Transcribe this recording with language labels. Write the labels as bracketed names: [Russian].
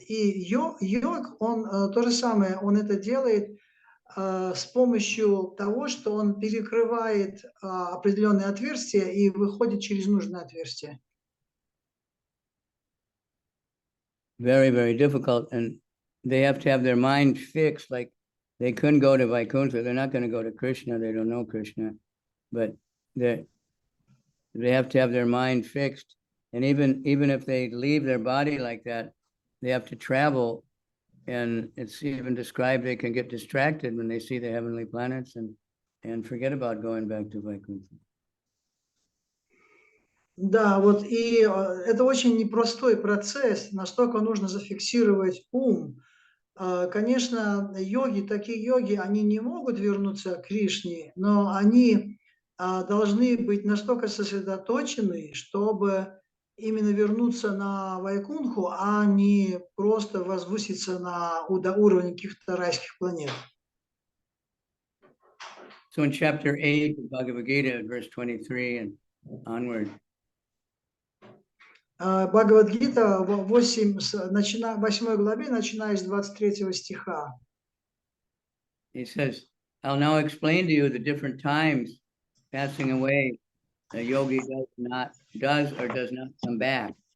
[Russian] И йог, он то же самое, он это делает с помощью того, что он перекрывает определенные отверстия и выходит через нужное отверстие. [English] Very, very difficult. And they have to have their mind fixed. Like they couldn't go to Vaikuntha. They're not going to go to Krishna. They don't know Krishna. But they have to have their mind fixed. And even if they leave their body like that, they have to travel. And it's even described they can get distracted when they see the heavenly planets and forget about going back to Vaikuntha. [Russian] Да, вот и это очень непростой процесс, настолько нужно зафиксировать ум. Конечно, такие йоги, они не могут вернуться к Кришне, но они должны быть настолько сосредоточены, чтобы именно вернуться на Вайкунху, а не просто возвыситься до уровня каких-то райских планет. [English] So in chapter 8 of Bhagavad Gita, verse 23 and onward, [Russian] Бхагавад-гита 8 главе, начиная с 23 стиха. [English] he says, I'll now explain to you the different times passing away a yogi does or does not come back.